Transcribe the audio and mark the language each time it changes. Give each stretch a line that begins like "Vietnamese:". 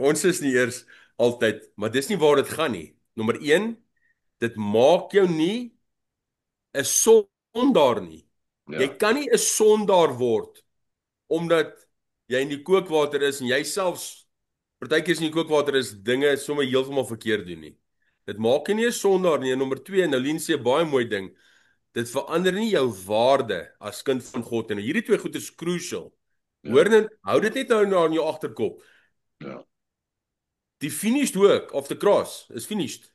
Afrikaans: Ons is nie eers altyd, maar dis nie waar dit gaan nie. Nommer 1, dit maak jou nie 'n sondaar nie. Ja. Jy kan nie 'n sondaar word omdat jy in die kookwater is en jy selfs partykeer in die kookwater is dinge sommer heeltemal verkeerd doen nie. Dit maak jou nie 'n sondaar nie. En nommer 2, nou Lien sê 'n baie mooi ding. Dit verander nie jou waarde as kind van God en hierdie twee goed is crucial. Ja. Hoor net, hou dit net nou in jou agterkop. Ja.
English: Die finished work of the cross is finished.